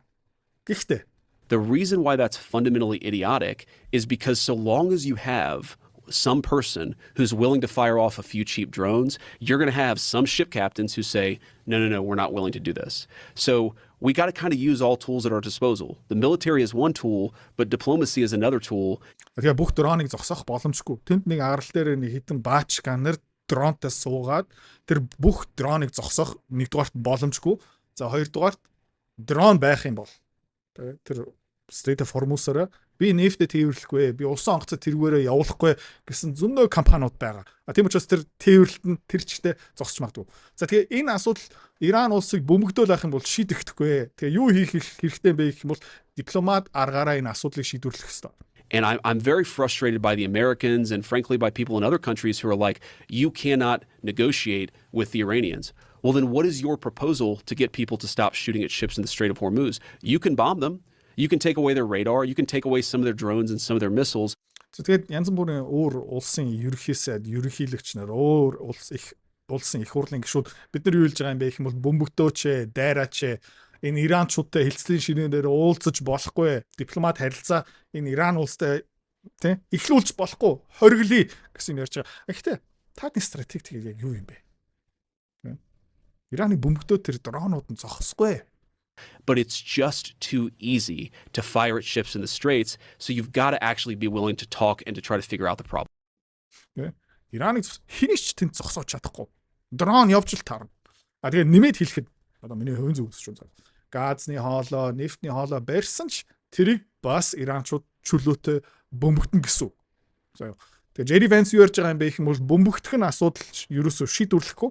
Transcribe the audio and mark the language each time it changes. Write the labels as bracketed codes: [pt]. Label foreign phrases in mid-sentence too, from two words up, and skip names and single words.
[mn] Гэхдээ [en] the reason why that's fundamentally idiotic is because so long as you have some person who's willing to fire off a few cheap drones, you're going to have some ship captains who say, no, we're not willing to do this. So we got to kind of use all tools at our disposal. The military is one tool, but diplomacy is another tool. [mn] Тэгээ бүх дроныг зогсоох боломжгүй. Тэнд нэг арал дээр нэг хитэн баач сканер дронтой суугаад тэр бүх дроныг зогсоох нэгдүгээрт боломжгүй. За хоёрдугаарт дрон байх юм бол тэр Strait of Hormuz-аараа би нефтэд тээвэрлэхгүй, би усан онгоцоо тэргээрээ явуулахгүй гэсэн зөндөө компаниуд байгаа. Тийм учраас тэр тээвэрлэлт нь тэр чигтээ зогсож магадгүй. За тэгээ энэ асуудал Иран улсыг бөмбөгдөөл авах юм бол шийдэхдэггүй. Тэгээ юу хийх хэрэгтэй бэ гэх юм бол дипломат аргаараа энэ асуудлыг шийдвэрлэх ёстой. [en] And I'm very frustrated by the Americans and frankly by people in other countries who are like, you cannot negotiate with the Iranians. Well, then what is your proposal to get people to stop shooting at ships in the Strait of Hormuz? You can bomb them. You can take away their radar. You can take away some of their drones and some of their missiles. [mn] Тэгээд янз бүрийн өөр улсын ерөнхий сайд, ерөнхийлөгч нар өөр улс их улсын их хурлын гишүүд бид нар юу хэлж байгаа юм бэ гэх юм бол бөмбөгтөөч, дайраач энэ Иранчуудтай хилцлийн ширээн дээр уулзаж болохгүй, дипломат харилцаа энэ Иран улстай тий эхлүүлж болохгүй, хориглоё гэсэн ярьж байгаа. Гэхдээ таадны стратеги яг юу юм бэ? Ираны бөмбөгтөө тэр дронууд нь зогсохгүй. [en] But it's just too easy to fire at ships in the straits, so you've got to actually be willing to talk and to try to figure out the problem. [mn] Ираныг хинийч тэнд зогсоож чадахгүй. Дрон явж л таарна. Тэгээ нэмээд хэлэхэд одоо миний хувийн зүг үзэж байна. Газны хоолой, нефтний хоолой барьсан ч тэрийг бас иранчууд чөлөөтэй бөмбөгтөн гэсэн. Тэгээ Jerry Vance юу ярьж байгаа юм бэ гэх юм бол бөмбөгтөх нь асуудал ерөөсөө шийдвэрлэхгүй.